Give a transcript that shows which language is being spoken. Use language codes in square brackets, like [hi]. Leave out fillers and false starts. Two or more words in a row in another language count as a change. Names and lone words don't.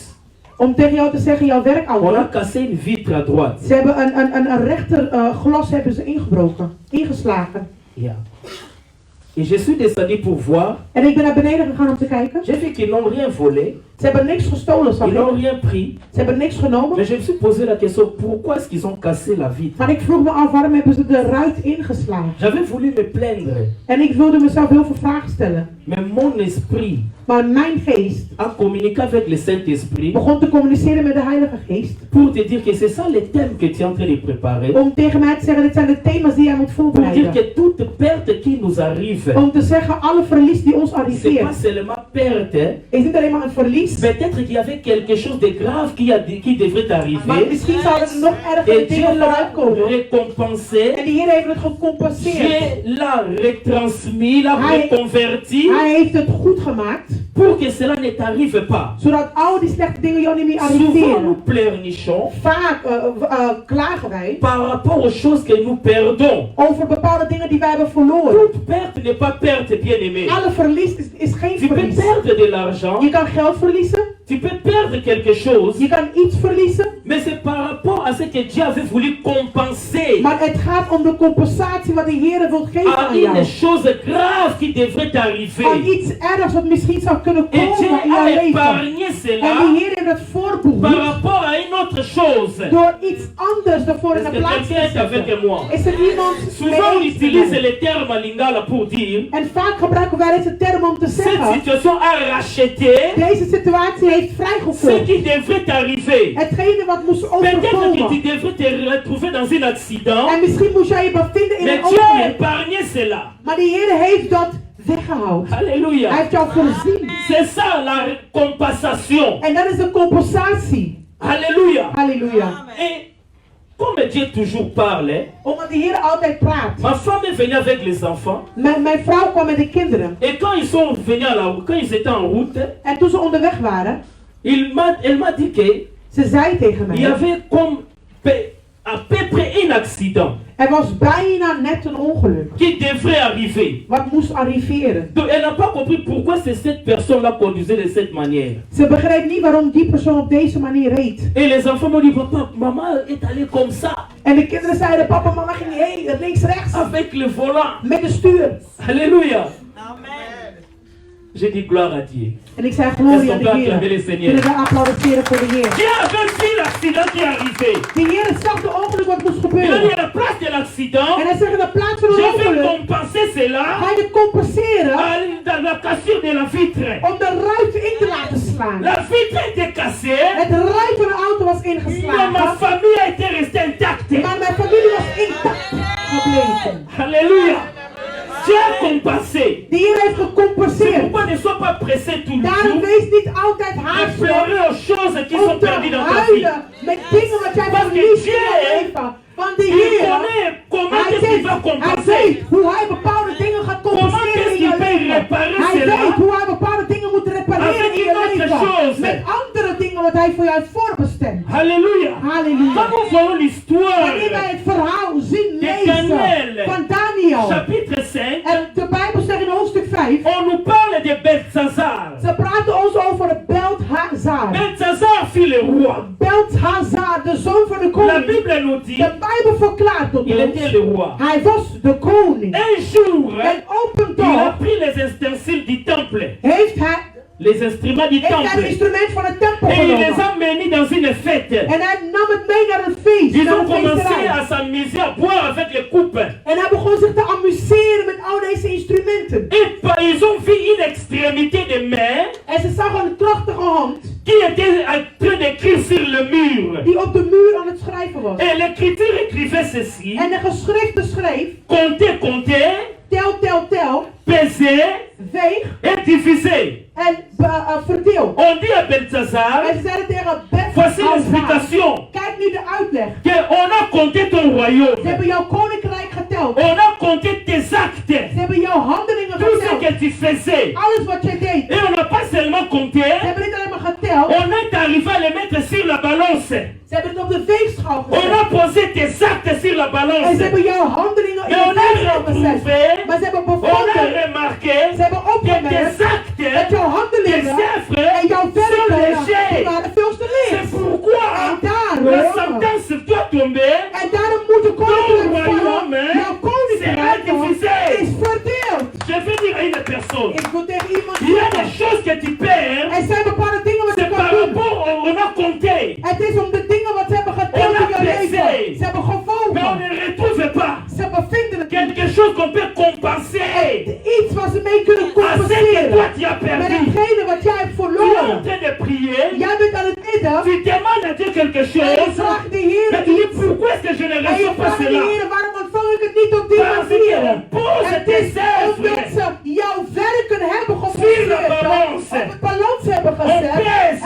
[nl] Om tegen jou te zeggen, jouw [fr] on a [nl] werkauto. [fr] cassé une vitre à droite. [nl] Ze hebben een rechter glas hebben ze ingebroken. Ingeslagen. Yeah. [fr] Et je suis descendu pour voir. [nl] En ik ben naar beneden gegaan om te kijken. [fr] J'ai vu qu'ils n'ont rien volé, [nl] Ze hebben niks gestolen, snap [fr] ils n'ont [nl] je? [fr] rien pris. [nl] Ze hebben niks genomen. [fr] Mais je me suis posé la question, pourquoi est-ce qu'ils ont cassé la vitre? [nl] Maar ik vroeg me af, waarom hebben ze de ruit ingeslagen? [fr] J'avais voulu me plaindre, [nl] En ik wilde mezelf heel veel vragen stellen. [fr] mais mon esprit [nl] Maar mijn geest [fr] a communiqué avec le Saint-Esprit [nl] begon te communiceren met de Heilige Geest. [fr] pour te dire que c'est ça le thème que tu es en train de préparer. [nl] Om tegen mij te zeggen, dit zijn de thema's die jij moet [fr] Pour dire [nl] voorbereiden. [fr] que toute perte qui nous arrive, [nl] Om te zeggen, alle verlies die ons [fr] c'est pas [nl] arriveert, [fr] seulement perte, [nl] is niet alleen maar een verlies, verlies. [fr] Peut-être qu'il y avait quelque chose de grave qui devrait [nl] Maar [fr] arriver. [nl] misschien zouden er nog ergere [fr] Et Dieu [nl] dingen [fr] l'a [nl] eruit komen. [fr] récompensé. [nl] En de Heer heeft het gecompenseerd. [fr] Dieu l'a retransmis, l'a [nl] Hij- [fr] reconverti [nl] Hij heeft het goed gemaakt, [fr] pour que cela ne t'arrive pas. [nl] zodat al die slechte dingen jou niet meer [fr] Souvent nous [nl] arriveren. [fr] pleurnichons [nl] Vaak klagen wij [fr] par rapport aux choses que nous perdons. [nl] over bepaalde dingen die wij hebben verloren. [fr] Toute perte n'est pas perte, bien-aimé. [nl] Alle verlies is geen [fr] Tu peux [nl] verlies. [fr] perdre de l'argent, [nl] Je kan geld verliezen, [fr] tu peux perdre quelque chose, [nl] je kan iets verliezen, [fr] mais c'est par rapport à ce que Dieu avait voulu compenser [nl] maar het gaat om de compensatie wat de Heer wil geven [fr] à [nl] aan jou. [fr] une chose grave qui devrait [nl] Aan [fr] arriver. [nl] iets ergs wat misschien zou kunnen [fr] Et Dieu [nl] komen in jouw [fr] a [nl] leven. [fr] épargné [nl] En [fr] cela [nl] de Heer heeft het [fr] par [nl] voorbehoed [fr] rapport à une autre chose. [nl] door iets anders ervoor in [fr] Est-ce [nl] de [fr] que [nl] plaats te [fr] quelqu'un est avec [nl] zetten. [fr] moi? [nl] Is er iemand [fr] Souvent on [nl] mee eens met [fr] utilise [nl] mij? [fr] le terme lingala pour dire [nl] En vaak gebruiken wij deze term om te [fr] cette [nl] zeggen, [fr] situation a racheté [nl] deze situatie heeft [fr] ce [nl] vrijgevoerd. [fr] qui devrait t'arriver. [nl] Hetgene wat moest [fr] Peut-être que tu [nl] overkomen. [fr] devrais te retrouver dans un accident, [nl] En misschien moest jij je bevinden in [fr] mais [nl] een [fr] Dieu a [nl] ongeluk. [fr] épargné cela. [nl] Maar de Heer heeft dat weggehaald. Hij [fr] Alléluia. [nl] heeft jou voorzien. [fr] C'est ça la compensation. [nl] En dat is de compensatie. [fr] Alléluia. [nl] Halleluja. [fr] Et comme Dieu toujours parle, hein, [nl] Omdat de Heer altijd praat. [fr] ma femme est venue avec les enfants. [nl] Mijn vrouw kwam met de kinderen. [fr] Et quand ils sont venus quand ils étaient en route, [nl] En toen ze onderweg waren, [fr] elle m'a dit que [nl] ze zei tegen [fr] il y [nl] mij, [fr] avait comme à peu près un accident [nl] er was bijna net een ongeluk. [fr] qui devrait arriver. [nl] Wat moest arriveren. [fr] Donc elle n'a pas compris pourquoi c'est cette personne-là conduisait de cette manière. [nl] Ze begreep niet waarom die persoon op deze manier reed. [fr] Et les enfants m'ont dit, papa, maman est allée comme ça, [nl] En de kinderen zeiden, papa, mama ging heen, links, rechts, [fr] avec le volant. [nl] met de stuur. [fr] Alléluia. J'ai dit gloire à Dieu. [nl] En ik zei, glorie aan [fr] Est-ce qu'on [nl] de [fr] peut acclamer le [nl] Heer. [fr] Seigneur? [nl] Kunnen we applaudisseren voor de Heer. [fr] Dieu avait vu l'accident qui est arrivé. [nl] De Heer zag de ongeluk wat moest [fr] Il a dit [nl] gebeuren. [fr] à la place de l'accident, [nl] En hij zegt, in de plaats van een [fr] je vais [nl] ongeluk, [fr] compenser cela [nl] ga je het compenseren [fr] dans la cassure de la vitre. [nl] om de ruiten in te laten slaan. [fr] La vitre était cassée, [nl] Het ruit van de auto was [fr] mais ma [nl] ingeslagen, [fr] famille a été restée intacte. [nl] maar mijn familie was intact gebleven. [fr] Alléluia. Dieu a compensé. [nl] De Heer heeft [fr] C'est [nl] gecompenseerd. [fr] pourquoi ne sois pas pressé tout le [nl] Daarom [fr] temps [nl] wees niet altijd [fr] de [nl] haastig [fr] pleurer aux choses qui sont [nl] om te [fr] perdues dans ta vie. [nl] huilen met dingen wat jij [fr] Parce que [nl] verliest in [fr] Dieu, [nl] je leven. Want de [fr] Il [nl] Heer, [fr] connaît comment [nl] hij [fr] est-ce qu'il va [nl] weet [fr] compenser. [nl] hoe hij bepaalde dingen gaat compenseren [fr] est-ce [nl] in je [fr] qu'il peut [nl] leven. [fr] réparer [nl] Hij [fr] cela? [nl] weet hoe hij bepaalde dingen moet repareren [fr] Avec [nl] in [fr] une [nl] je [fr] autre [nl] leven. [fr] chose. [nl] Met andere dingen wat hij voor jou heeft voorbestemd. [fr] Alléluia. [nl] Halleluja. [fr] Quand nous voyons l'histoire [nl] Wanneer wij het verhaal zien, [fr] de [nl] lezen [fr] Daniel, [nl] van Daniel. [fr] chapitre 5, [nl] En de Bijbel zegt in hoofdstuk 5. [fr] on nous parle de Belshazzar. [nl] Ze praten ons over Belthazar. [fr] Belshazzar fit le roi. [nl] Belthazar, de zoon van de [fr] La [nl] koning. [fr] Bible nous dit, [nl] De Bijbel verklaart tot [fr] il était [nl] ons. [fr] le roi. [nl] Hij was de koning. [fr] Un jour, [nl] En op een [fr] il a [nl] dag [fr] pris les ustensiles du temple, [nl] heeft hij [fr] les instruments du [nl] het [fr] temple, [nl] instrument van de tempel [fr] et il les [nl] genomen. [fr] a menés dans une fête. [nl] En hij nam het mee naar een feest. [fr] Ils [nl] Naar [fr] ont [nl] een [fr] commencé [nl] feesterij. [fr] à s'amuser, à boire avec les coupes. [nl] En hij begon zich te amuseren met al deze instrumenten. [fr] Et ils ont vu une extrémité de main [nl] En ze zag een krachtige hand [fr] qui était en train d'écrire sur le mur. [nl] die op de muur aan het schrijven was. [fr] Et l'écriture écrivait ceci: [nl] En de geschriften schreef, [fr] comptez, comptez, [nl] tel, tel, tel, [fr] pesez [nl] veeg [fr] et divisez. [nl] en verdeel. [fr] On dit à Belshazzar, [nl] En ze zeiden tegen [fr] voici [nl] Belthazar, [fr] l'explication, [nl] kijk nu de uitleg. [fr] qu'on a compté ton [nl] Ze [fr] royaume, [nl] hebben jouw koninkrijk geteld. [fr] on a compté tes actes, [nl] Ze hebben jouw handelingen [fr] tout ce [nl] geteld. [fr] que tu faisais. [nl] Alles wat jij deed. [fr] Et on n'a pas seulement compté, [nl] Ze hebben niet alleen maar geteld. [fr] on est arrivé à le mettre sur la balance. [nl] Ze hebben het op de weegschaal [fr] On [nl] gezet. [fr] a posé tes actes sur la [nl] En [fr] balance. [nl] ze hebben jouw handelingen in [fr] Et on [nl] de [fr] a [nl] weegschaal gezet. [fr] retrouvé, [nl] Maar ze hebben [fr] on a [nl] bevonden, [fr] remarqué [nl] ze hebben [fr] que [nl] opgemerkt [fr] tes [nl] dat [fr] actes, [nl] jouw [fr] tes [nl] handelingen [fr] œuvres [nl] en jouw [fr] sont [nl] werken [fr] légers. [nl] die waren veel te [fr] C'est [nl] licht. [fr] pourquoi [nl] En [fr] la [nl] daarom, [fr] sentence doit tomber. [nl] en daarom moet de koninkrijk [fr] Ton [nl] vallen. [fr] royaume, [nl] Jouw [fr] sera [nl] koninkrijk [fr] divisé. [nl] is verdeeld. [fr] Je vais dire à une personne, [nl] Ik wil tegen iemand [fr] il y a des [nl] zeggen, [fr] choses que tu perds, [nl] er zijn bepaalde dingen wat je [fr] c'est [nl] kan [fr] par [nl] doen. [fr] rapport on a compté, [nl] Het is om de dingen wat ze hebben geteld in jouw leven. Ze hebben [fr] mais on [nl] gewogen. [fr] ne retrouve pas [nl] Ze bevinden het niet. [fr] quelque chose qu'on peut compenser [nl] Iets wat ze mee kunnen [fr] à ce que toi [nl] compenseren. [fr] tu as [nl] Met [fr] perdu. [nl] hetgene wat jij hebt [fr] Tu es en [nl] verloren. [fr] train de prier, [nl] Jij bent aan het bidden. [fr] tu demandes à Dieu quelque [nl] En je [fr] chose, [nl] vraagt de [fr] mais [nl] Heer [fr] tu dis [nl] iets. [fr] pourquoi est-ce que je ne [nl] En je [fr] reçois pas [nl] vraagt de [fr] cela? [nl] Heer, waarom ontvang ik het niet op die [fr] Parce [nl] manier? [fr] qu'on pose [nl] Het [fr] tes [nl] is omdat [fr] œuvres [nl] ze jouw werken hebben [fr] sur la [nl] gemonteerd. [fr] balance. [nl] Op het balans hebben [fr] On [nl] gezet. [fr] pèse